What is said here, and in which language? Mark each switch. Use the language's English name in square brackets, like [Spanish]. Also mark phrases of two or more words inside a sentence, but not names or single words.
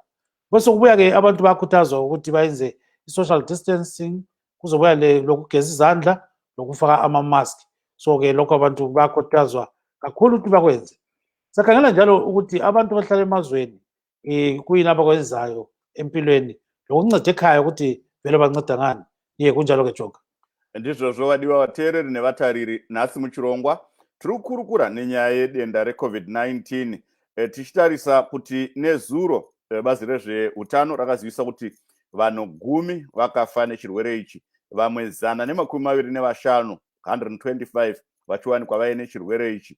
[North Ndebele] Bese kubuya-ke abantu bayakhuthazwa ukuthi bayenze i- [English] social distancing, [North Ndebele] kuzobuya lokugeza izandla lokufaka ama-mask. So-ke lokho abantu bayakhuthazwa kakhulu ukuthi bakwenze. Sakhangela njalo ukuthi abantu bahlala emazweni kuyini abakwenzayo empilweni lokunceda ekhaya ukuthi vele banceda ngani. Kunjalo-ke Jonga. [Shona] Ndizvo zvovadiwa vateereri nevatariri. Nhasi muchirongwa tiri kukurukura nenyaya yedenda reCovid-19 tichitarisa kuti nezuro bazi rezveutano rakazivisa kuti vanhu 10 vakafa nechirwere ichi, vamwe 125 125 vachiwanikwa vaine chirwere ichi.